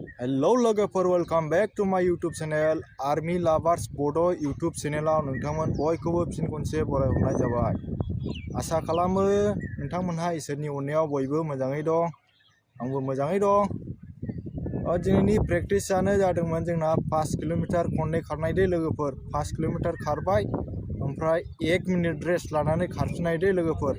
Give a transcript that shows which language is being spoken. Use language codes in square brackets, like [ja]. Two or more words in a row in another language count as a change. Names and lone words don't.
[brx] Hello लोगोफोर, [en] welcome back to my YouTube channel Army Lovers Bodo YouTube channelआव [brx] नोंथांमोन बयखौबो फिन खनसे बरायहरनाय जाबाय। आसा खालामो नोंथांमोनहा इसोरनि अननायाव बयबो मोजाङै दं, आंबो मोजाङै दं। दिनैनि प्रेक्टिसआनो जादोंमोन जोंना 5 किलोमिटार खननै खारनाय दे लोगोफोर। 5 किलोमिटार खारबाय ओमफ्राय 1 मिनिट रेस्ट लानानै खारफिननाय दे लोगोफोर।